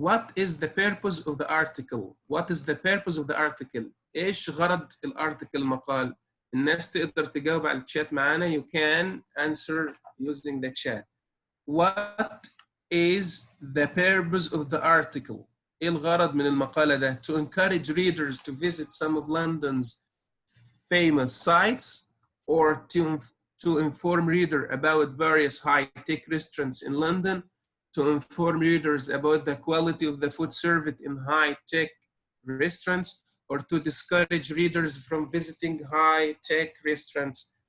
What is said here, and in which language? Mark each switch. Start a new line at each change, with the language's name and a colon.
English: What is the purpose of the article? What is the purpose of the article?
Arabic: إيش غرض الارتكل المقال؟ الناس تقدر تجاوب على الشات معانا.
English: You can answer using the chat. What is the purpose of the article?
Arabic: إيه الغرض من المقالة ده؟
English: To encourage readers to visit some of London's famous sites, or to inform reader about various high-tech restaurants in London, to inform readers about the quality of the food served in high-tech restaurants, or to discourage readers from visiting high-tech restaurants.